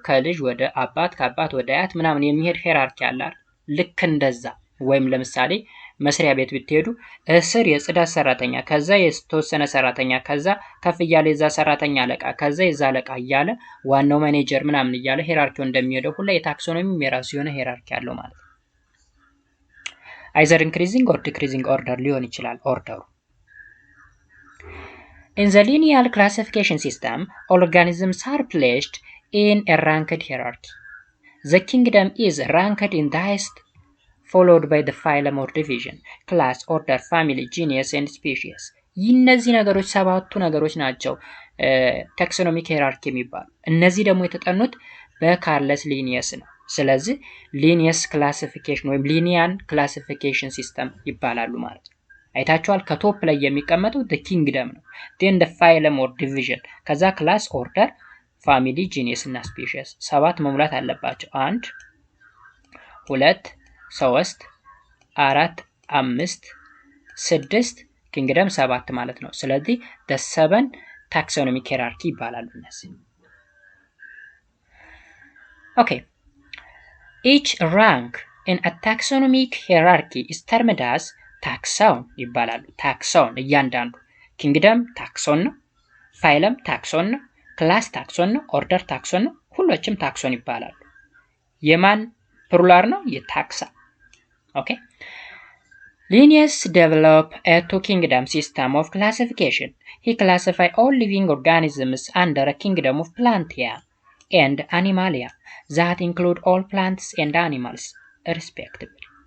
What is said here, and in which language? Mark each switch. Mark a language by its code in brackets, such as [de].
[am] ከልጅ ወደ አባት፣ ከአባት ወደ አያት ምናምን የሚሄድ ሄራርኪ አለ። ልክ እንደዛ ወይም ለምሳሌ መስሪያ ቤት ብትሄዱ እስር የጽዳት ሰራተኛ፣ ከዛ የተወሰነ ሰራተኛ፣ ከዛ ከፍ እያለ የዛ ሰራተኛ አለቃ፣ ከዛ የዛ አለቃ እያለ ዋናው ማኔጀር ምናምን እያለ ሄራርኪው እንደሚሄደው ሁላ የታክሶኖሚም የራሱ የሆነ ሄራርኪ አለው ማለት ነው። [en] either increasing or decreasing order [am] ሊሆን ይችላል ኦርደሩ። [en] In the linear classification system, organisms are placed in a ranked hierarchy. The kingdom is ranked in the highest, followed by the phylum or division, class, order, family, genus and species. [am] እነዚህ ነገሮች ሰባቱ ነገሮች ናቸው ታክሶኖሚክ ሄራርኪ የሚባሉ። እነዚህ ደግሞ የተጠኑት በካርለስ ሊኒየስ ነው። ስለዚህ ሊኒየስ ክላሲፊኬሽን ወይም ሊኒያን ክላሲፊኬሽን ሲስተም ይባላሉ ማለት ነው። አይታችኋል። ከቶፕ ላይ የሚቀመጠው [en] the kingdom [am] ነው። [en] then the phylum or division፣ [am] ከዛ ክላስ፣ ኦርደር፣ ፋሚሊ፣ ጂኒየስ እና ስፔሺስ። ሰባት መሙላት አለባቸው። 1 2 3 4 5 6 ኪንግደም 7 ማለት ነው። ስለዚህ the 7 ታክሶኖሚክ ሄራርኪ ይባላሉ እነዚህ። Okay. [en] Each rank in a taxonomic hierarchy is termed as [am] ታክሶን ይባላሉ። ታክሶን እያንዳንዱ ኪንግደም ታክሶን ነው፣ ፋይለም ታክሶን ነው፣ ክላስ ታክሶን ነው፣ ኦርደር ታክሶን ነው። ሁሎችም ታክሶን ይባላሉ። የማን ፕሉራል ነው? የታክሳ። ኦኬ። [en] Linnaeus developed a two-kingdom system of classification. He classified all living organisms under a kingdom of Plantae and Animalia that include all plants and animals respectively.